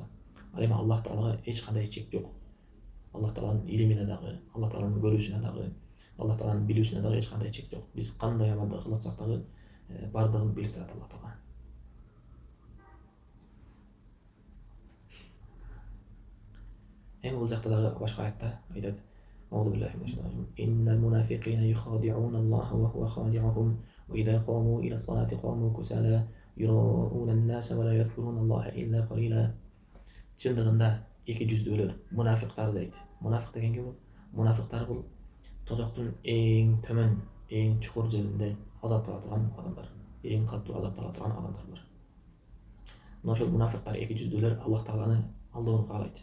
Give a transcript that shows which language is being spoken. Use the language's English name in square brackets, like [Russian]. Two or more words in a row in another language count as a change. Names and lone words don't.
[Kyrgyz] Ал эми Аллах Таалага эч кандай чек жок. Аллах Тааланын илимине дагы, Аллах Тааланын көрүүсүнө дагы, Аллах Тааланын билүүсүнө дагы эч кандай чек жок. Биз кандай амалды кылып атсак дагы бардыгын билип турат Аллах Таала. Эми бул жакта дагы башка аятта айтат: [Arabic] أعوذ بالله من الشيطان الرجيم. إن المنافقين يخادعون الله وهو خادعهم وإذا قاموا إلى الصلاة قاموا كسالى يراءون الناس ولا يذكرون الله إلا قليلا. [Kyrgyz] Чындыгында эки жүздүүлөр, мунафиктар дейт. Мунафик деген ким бул? Мунафиктар бул тозоктун эң төмөн, эң чукур жеринде азаптала турган адамдар, эң катуу азаптала турган адамдар. Мына ошол мунафиктар эки жүздүүлөр Аллах Тааланы алдоону каалайт.